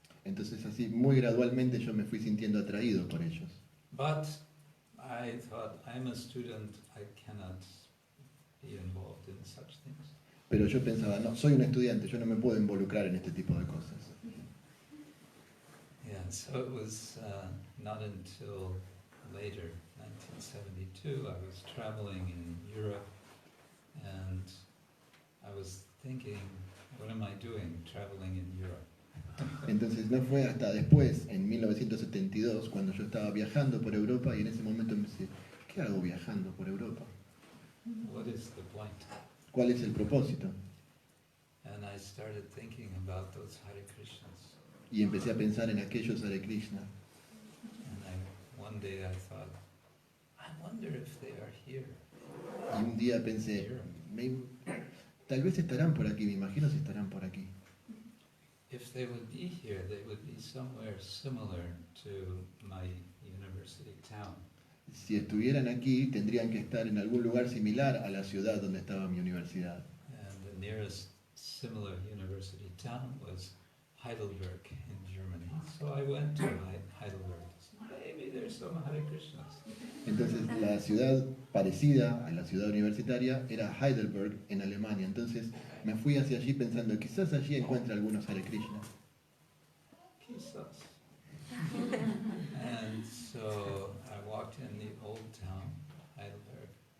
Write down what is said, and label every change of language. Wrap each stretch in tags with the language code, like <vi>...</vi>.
<es>Entonces así, muy gradualmente yo me fui sintiendo atraído por ellos.</es> <en>But I thought, I'm a student, I cannot be involved in such things.</en> <es>Pero yo pensaba, no, soy un estudiante, yo no me puedo involucrar en este tipo de cosas.</es> <en>Yeah, so it was not until later, 1972, I was traveling in Europe and I was thinking, what am I doing traveling in Europe?</en> <es>Entonces no fue hasta después, en 1972, cuando yo estaba viajando por Europa y en ese momento me pensé, ¿qué hago viajando por Europa?</es> <en>What is the point?</en> <es>¿Cuál es el propósito?</es> <en>And I started thinking about those Hare Krishnas.</en> <es>Y empecé a pensar en aquellos Hare Krishna.</es> <en>And one day I thought, I wonder if they are here.</en> <es>Y un día pensé, tal vez estarán por aquí, me imagino si estarán por aquí.</es> <en>If they would be here, they would be somewhere similar to my university town.</en> <es>Si estuvieran aquí, tendrían que estar en algún lugar similar a la ciudad donde estaba mi universidad.</es> <en>And the nearest similar university town was Heidelberg in Germany. So I went to Heidelberg. Maybe there's some Hare Krishnas.</en> <es>Entonces la ciudad parecida a la ciudad universitaria era Heidelberg en Alemania. Entonces me fui hacia allí pensando, quizás allí encuentre algunos Hare Krishna. Quizás.</es> <en>And so I walked in the old town, Heidelberg.</en>